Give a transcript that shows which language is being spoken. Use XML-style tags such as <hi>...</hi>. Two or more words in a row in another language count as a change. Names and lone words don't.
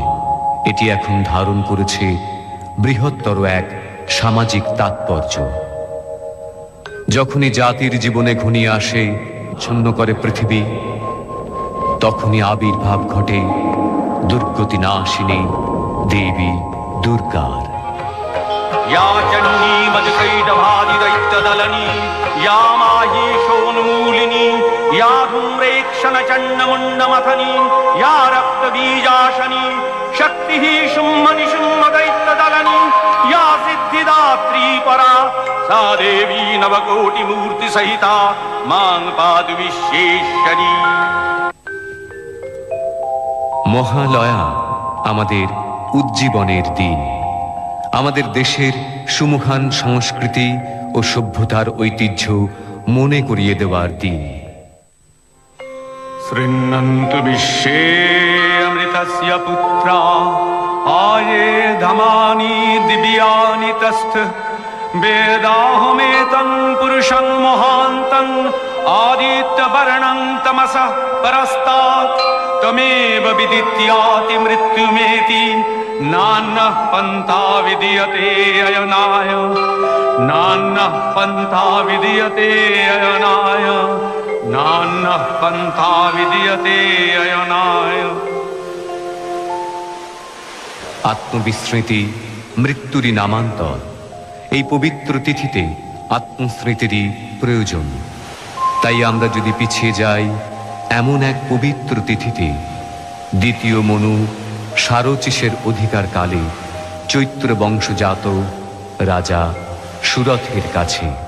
<bn>এটি এখন ধারণ করেছে বৃহত্তর এক সামাজিক তাৎপর্য। যখনই জাতির জীবনে ঘনিয়ে আসে, ছন্ন করে পৃথিবী, তখনই আবির্ভাব ঘটে দুর্গতি নাশিনী দেবী দুর্গার।</bn> <sa>या चण्डी मधुकैटभादिदैत्यदलनी, या माहीशोन्मूलिनी, या धूम्रेक्षणचण्डमुण्डमथनी, या रक्तबीजाशनी, शक्तिः शुम्भनिशुम्भदैत्यदलनी, या सिद्धिदात्री परा, सा देवी नवकोटिमूर्तिसहिता मां पातु विश्वेश्वरी।</sa> <bn>মহালয়া আমাদের উজ্জীবনের দিন, আমাদের দেশের সুমহান সংস্কৃতি ও সভ্যতার ঐতিহ্য মনে করিয়ে দেওয়ার দিন।</bn> <sa>শৃণ্বন্তু বিশ্বে অমৃতস্য পুত্রা, আয়ে ধমানি দিব্যানি তস্থ, বেদাহমেতং পুরুষং মহান্তং, আদিত্যবর্ণং তমসঃ পরস্তাৎ, ত্বমেব বিদিত্যাতি মৃত্যুমেতি, নান্যঃ পন্থা বিদ্যতে অয়নায়, নান্যঃ পন্থা বিদ্যতে অয়নায়, নান্যঃ পন্থা বিদ্যতে অয়নায়।</sa> <bn>আত্মবিস্মৃতি মৃত্যুরই নামান্তর। এই পবিত্র তিথিতে আত্মস্মৃতিরই প্রয়োজন। তাই আমরা যদি পিছিয়ে যাই এমন এক পবিত্র তিথিতে, দ্বিতীয় মনু সারচিসের অধিকার কালে চৈত্র বংশজাত রাজা সুরথের কাছে।</bn>